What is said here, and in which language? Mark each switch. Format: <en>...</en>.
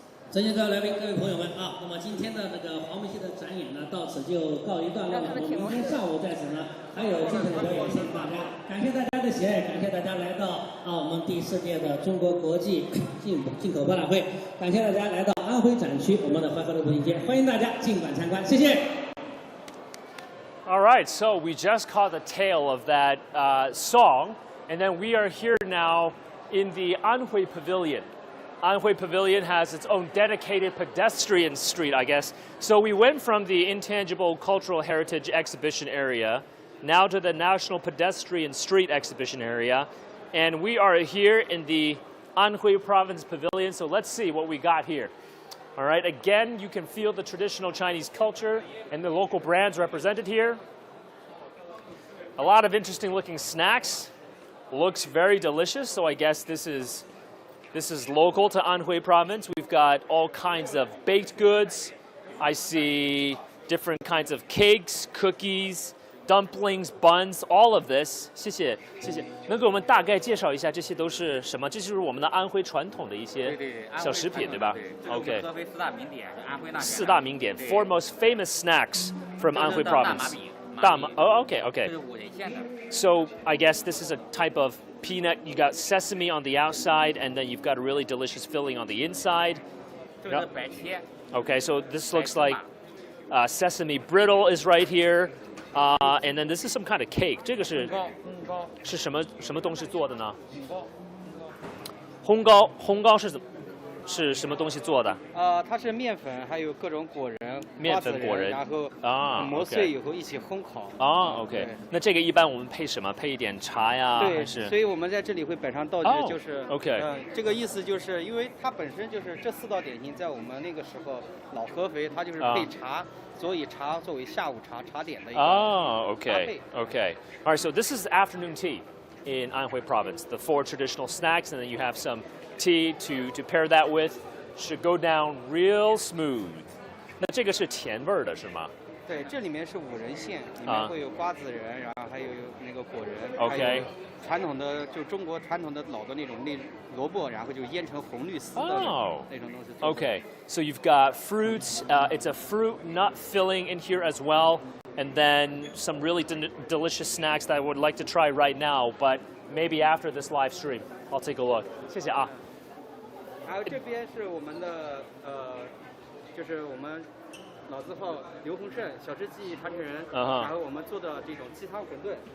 <zh>尊敬各位来宾、各位朋友们啊，那么今天的那个黄梅戏的展演呢，到此就告一段落了。我们明天上午在此呢还有精彩的表演，谢谢大家，感谢大家的喜爱，感谢大家来到我们第4届的中国国际进口博览会，感谢大家来到安徽展区我们的淮河路步行街，欢迎大家尽管参观，谢谢。</zh> <en>All right, so we just caught the tail of that song, and then we are here now in the Anhui Pavilion. Anhui Pavilion has its own dedicated pedestrian street, I guess. So we went from the Intangible Cultural Heritage Exhibition area now to the National Pedestrian Street Exhibition area. And we are here in the Anhui Province Pavilion, so let's see what we got here. All right, again, you can feel the traditional Chinese culture and the local brands represented here. A lot of interesting looking snacks. Looks very delicious, so I guess this is local to Anhui Province. We've got all kinds of baked goods. I see different kinds of cakes, cookies, dumplings, buns, all of this.</en> <zh>谢谢，谢谢。能给我们大概介绍一下这些都是什么？这就是我们的安徽传统的一些小食品，对吧 ？OK。合肥4大名点，安徽那4大名点 ，</zh> <en>4 most famous snacks from Anhui Province. 大麻 Oh, okay, okay. So I guess this is a type of peanut. You got sesame on the outside, and then you've got a really delicious filling on the inside. Yep. Okay, so this looks like sesame brittle is right here. And then this is some kind of cake.</en> <zh>这个是什么东西做的呢？烘糕是什么东西做的？它是面粉，还有各种果仁，面粉、果仁，然后磨碎以后一起烘烤。</zh> <en>OK。</en> <zh>那这个一般我们配什么？配一点茶呀，还是？所以我们在这里会摆上道具，就是</zh> <en>OK。</en> <zh>这个意思就是因为它本身就是这4道点心，在我们那个时候老合肥，它就是配茶，所以茶作为下午茶点的一个搭配。</zh> <en>Okay. All right. So this is afternoon tea in Anhui Province. The 4 traditional snacks, and then you have some tea to pair that with. Should go down real smooth.</en> <zh>那这个是甜味儿的是吗？对，这里面是5仁馅，里面会有瓜子仁，然后还有那个果仁。</zh> <en>OK。</en> <zh>传统的就中国传统的老的那种萝卜，然后就腌成红绿丝的那种东西。</zh> <en>Okay. So you've got fruits. It's a fruit nut filling in here as well, and then some really delicious snacks that I would like to try right now, but maybe after this live stream, I'll take a look.</en> <zh>谢谢啊。还有这边是我们的就是我们老字号刘洪胜小吃技艺传承人，然后我们做的这种鸡汤馄饨。</zh>